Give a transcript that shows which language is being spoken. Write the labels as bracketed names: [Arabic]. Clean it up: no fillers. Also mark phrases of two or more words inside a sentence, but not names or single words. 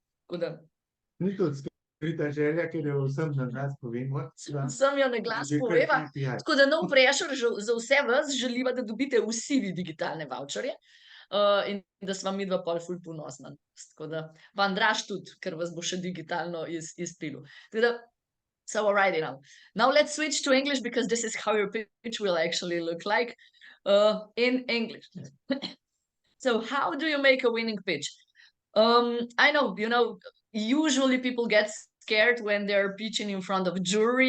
[Slovenian] Ni to skrita želja, ker jo vsem na glas povemo. Vsem jo na glas poveva. Tako da [English] no pressure [Slovenian] za vse vas, želiva, da dobite vsi vi digitalne voucherje. In da sva midva pol ful ponosna. Tako da pa Andraž tudi, ker vas bo še digitalno izpilil. [English] So alrighty now. Now let's switch to English because this is how your pitch will actually look like in English. So how do you make a winning pitch? I know, usually people get scared when they're pitching in front of a jury.